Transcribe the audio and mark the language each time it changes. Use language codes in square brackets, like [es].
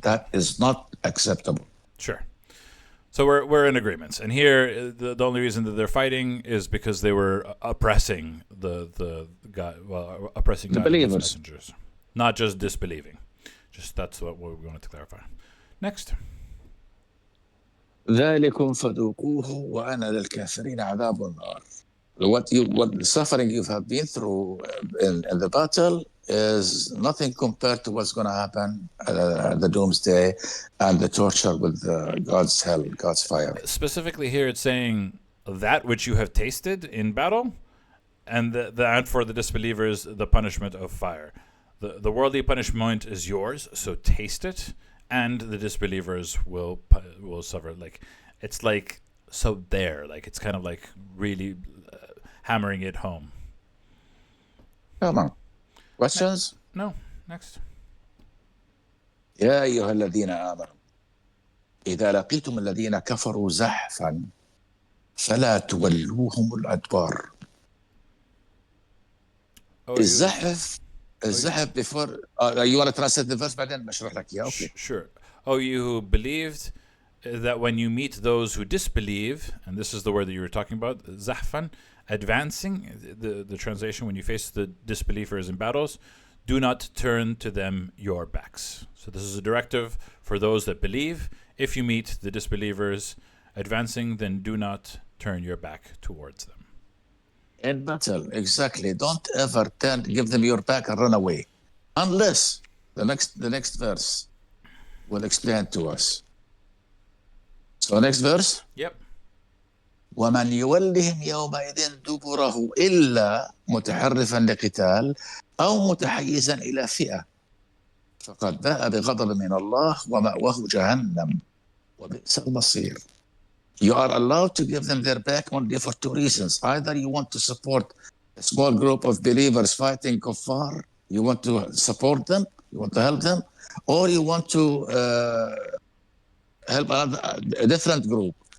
[en] That is not acceptable. Sure. So we're in agreements. And here, the only reason that they're fighting is because they were oppressing oppressing the believers, messengers, not just disbelieving. Just that's what we wanted to clarify. Next. [ar] ذلكم فذوقوه وأنا للكافرين عذاب النار. [en] What the suffering you have been through in the battle is nothing compared to what's going to happen the doomsday and the torture with God's hell, God's fire. Specifically here, it's saying that which you have tasted in battle, and and for the disbelievers, the punishment of fire. The worldly punishment is yours, so taste it, and the disbelievers will suffer. Like it's like so there, like it's kind of like really hammering it home. Come on. Questions? No. Next. [ar] يا أيها الذين آمنوا إذا لقيتم الذين كفروا زحفا فلا تولوهم الأدبار. [en] الزحف before you want to translate the verse [ar] بعدين بشرح لك إياه. [en] Okay. Sure. Oh, you who believed that when you meet those who disbelieve, and this is the word that you were talking about, zahfan, advancing, the translation, when you face the disbelievers in battles, do not turn to them your backs. So this is a directive for those that believe. If you meet the disbelievers advancing, then do not turn your back towards them. In battle, exactly. Don't ever give them your back and run away. Unless the next verse will explain to us. So next verse? Yep. [ar] ومن يولهم يومئذ دبره إلا متحرفا لقتال أو متحيزا إلى فئة فقد باء بغضب من الله ومأواه جهنم وبئس المصير. [en] You are allowed to give them their back only for two reasons. Either you want to support a small group of believers fighting kuffar, you want to support them, you want to help them, or you want to help a different group.